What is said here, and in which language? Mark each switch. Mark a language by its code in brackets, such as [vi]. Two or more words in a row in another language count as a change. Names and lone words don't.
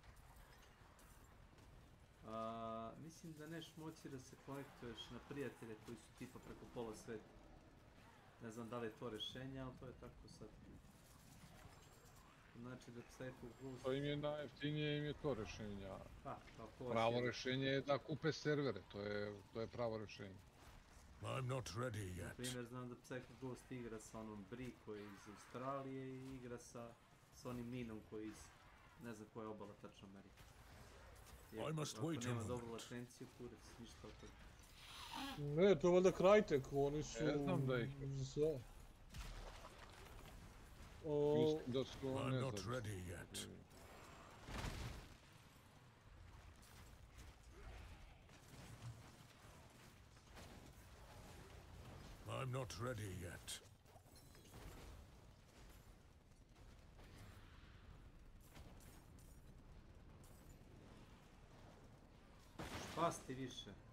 [bs] Mislim da neš moći da se konektuješ na prijatelje koji su tipa preko pola sveta. Ne znam da li je to rješenje, ali to je tako sad. Znači da Psycho Ghost... To im je najjeftinije, im je to rješenje. Pa, pravo rješenje je da kupe servere, to je pravo rješenje. [en] I'm not ready yet. [bs] Na primjer, znam da Psycho Ghost igra sa onom Bri koji je iz Australije i igra sa onim Ninom koji je iz... ne znam koja je obala tačno Amerika. Ako nema dobru latenciju, kurac, ništa od toga. Ne, to je valjda Krajtek, oni su... Ne znam da ih je. Mislim da su [en] I'm not ready yet. I'm not ready yet. [bs] Pasti više.